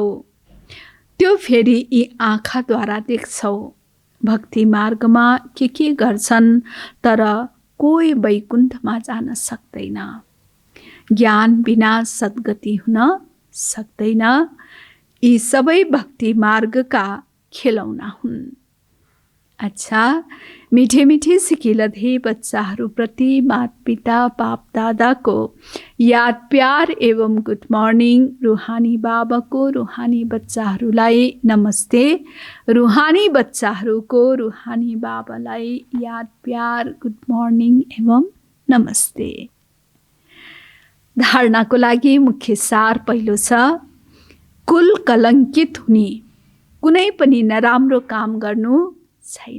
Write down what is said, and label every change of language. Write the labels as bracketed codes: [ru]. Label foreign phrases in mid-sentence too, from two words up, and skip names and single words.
[ne] त्यो फेरि यी आँखाद्वारा देख्छौ। भक्ति मार्गमा के गर्छन्, तर कोही वैकुण्ठमा जान सक्दैन। ज्ञान बिना सद्गति हुन सक्दैन। यी सबै भक्ति मार्गका खेलौना हुन्। अच्छा, मिठे मिठे सिकिलधे बच्चाहरूप्रति माता पिता बाप दादाको याद प्यार एवं [en] good morning. [ne] रुहानी बाबाको रुहानी बच्चाहरूलाई नमस्ते। रुहानी बच्चाहरूको रुहानी बाबालाई याद प्यार [en] good morning [ne] एवं नमस्ते। धारणाको लागि मुख्य सार पहिलो छ, कुल कलङ्कित हुने, कुनै पनि नराम्रो काम गर्नु छैन।